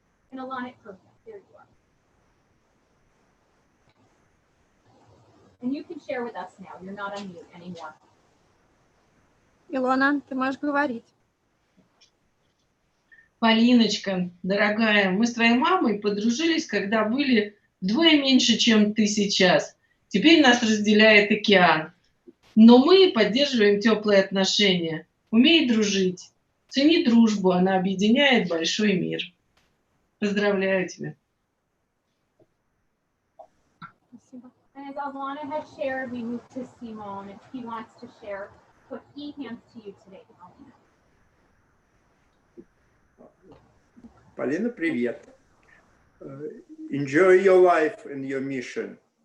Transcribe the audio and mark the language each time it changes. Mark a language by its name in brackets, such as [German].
[English] And Ilana, perfect. There you are. And you can share with us now. You're not on mute anymore. [Russian] Илона, ты можешь говорить. Полиночка, дорогая, мы с твоей мамой подружились, когда были вдвое меньше, чем ты сейчас. Теперь нас разделяет океан. Но мы поддерживаем теплые отношения. Умей дружить. Цени дружбу, она объединяет большой мир. Поздравляю тебя. [English] And as Alana had shared, we move to Simon if he wants to share what he hands to you today, Polina. Polina, [Russian] привет. [English] Enjoy your life and your mission.